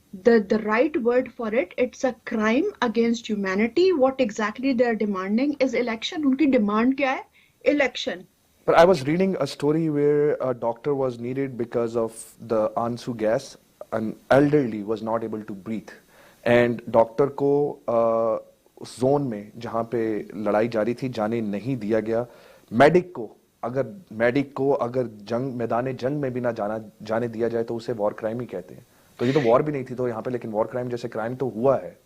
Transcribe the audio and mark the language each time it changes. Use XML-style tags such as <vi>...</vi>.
<en>The right word for it, it's a crime against humanity. What exactly they are demanding is election.</en> <ur>ان کی demand کیا ہے؟ election.</ur> <en>But I was reading a story where a doctor was needed because of the Ansu gas. An elderly was not able to breathe.</en> <ur>And doctor کو اس zone میں جہاں پہ لڑائی جاری تھی جانے نہیں دیا گیا. میڈک کو اگر میدان جنگ میں بھی نہ جانے دیا جائے تو اسے وار کرائم ہی کہتے ہیں. تو یہ تو وار بھی نہیں تھی تو یہاں پہ, لیکن وار کرائم جیسے کرائم تو ہوا ہے.</ur>